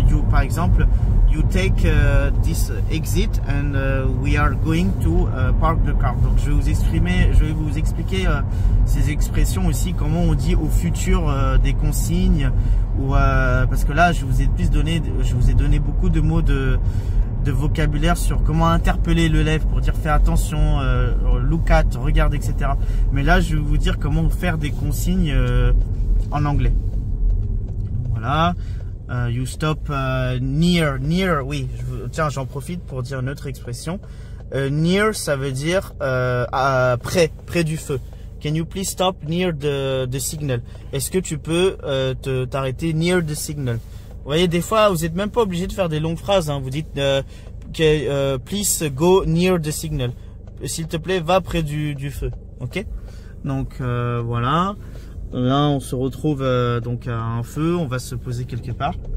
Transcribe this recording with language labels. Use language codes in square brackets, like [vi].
[fr] Par exemple, [en] you take this exit and we are going to park the car. [fr] Donc je vais vous expliquer ces expressions aussi, comment on dit au futur des consignes ou parce que là je vous ai donné beaucoup de mots de vocabulaire sur comment interpeller l'élève pour dire fais attention, look at, regarde, etc. Mais là je vais vous dire comment faire des consignes en anglais. Voilà. [en] You stop near, [fr] oui, tiens, j'en profite pour dire une autre expression. Near, ça veut dire près du feu. [en] Can you please stop near the signal? [fr] Est-ce que tu peux t'arrêter [en] near the signal? [fr] Vous voyez, des fois, vous n'êtes même pas obligé de faire des longues phrases. Hein. Vous dites [en] please go near the signal. [fr] S'il te plaît, va près du feu. Ok? Donc voilà. Là, on se retrouve donc à un feu. On va se poser quelque part.